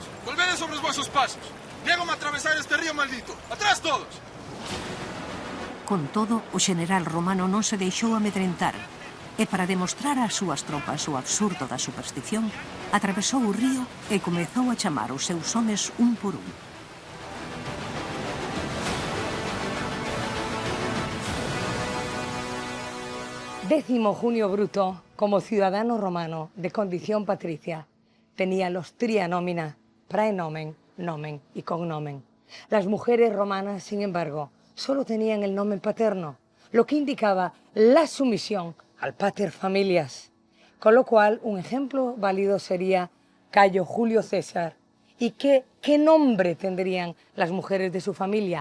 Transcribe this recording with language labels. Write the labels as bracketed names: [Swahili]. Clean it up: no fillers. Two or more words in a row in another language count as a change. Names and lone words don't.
[Galician] Volvedes sobre os vosos pasos. Niégome a atravesar este río maldito. Atrás todos! Con todo, o xeneral romano non se deixou amedrentar e para demostrar ás súas tropas o absurdo da superstición, atravesou o río e comezou a chamar os seus homes un por un. [Spanish] Décimo Junio Bruto, como ciudadano romano de condición patricia, tenía los [Latin] tria nomina, [Spanish] praenomen, nomen y cognomen. Las mujeres romanas, sin embargo, solo tenían el nomen paterno, lo que indicaba la sumisión al [Latin] pater familias, [Spanish] con lo cual un ejemplo válido sería Cayo Julio César. ¿Y qué nombre tendrían las mujeres de su familia?